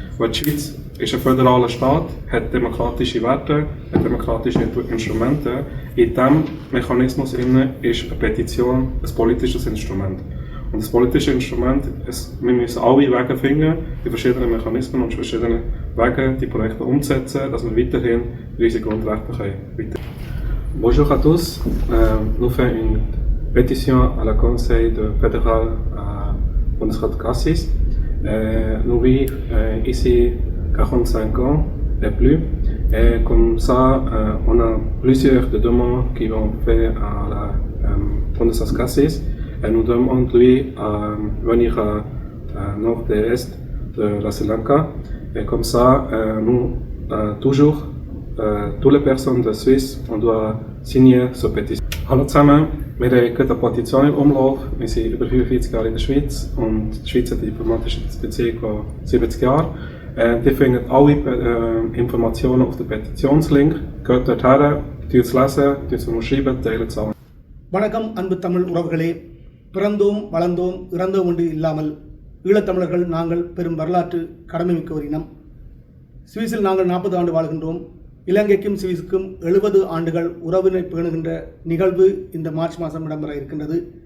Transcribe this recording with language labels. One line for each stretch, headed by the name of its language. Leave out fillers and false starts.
German: Weil die Schweiz ist ein föderaler Staat, hat demokratische Werte, hat demokratische Instrumente. In diesem Mechanismus ist eine Petition ein politisches Instrument. Und das politische Instrument, wir müssen alle Wege finden, die verschiedenen Mechanismen und verschiedene Wege, die Projekte umzusetzen, dass wir weiterhin unsere Grundrechte weiter.
French: Bonjour à tous, nous faisons une pétition à la Conseil fédéral Bundesrat Gassis. Nous vivons ici 45 ans et plus. Et comme ça, on a plusieurs demandes qui vont faire à la Bundesrat Gassis. Et nous demandons lui à venir à nord et est de la Sri Lanka. Et comme ça, nous, toujours, toutes les personnes de Suisse, on doit signer cette pétition.
German: Hallo zusammen, wir haben gerade eine Petition im Umlauf. Wir sind über 45 Jahre in der Schweiz und die Schweiz hat eine diplomatische Beziehung von 70 Jahren. Ihr findet alle Informationen auf dem Petitionslink. Geht dort her, lesen, unterschreiben, teilen es an.
Tamil: வணக்கம் அன்பு தமிழ் உறவுகளே. பிறந்தோம் வளர்ந்தோம் இறந்தோம் என்று இல்லாமல் ஈழத்தமிழர்கள் நாங்கள் பெரும் வரலாற்று கடமைமிக்க ஒரு இனம். சுவிஸில் நாங்கள் 40 ஆண்டு வாழ்கின்றோம். இலங்கைக்கும் சுவிஸுக்கும் 70 ஆண்டுகள் உறவினை பேணுகின்ற நிகழ்வு இந்த மார்ச் மாதம் இடம்பெற இருக்கின்றது.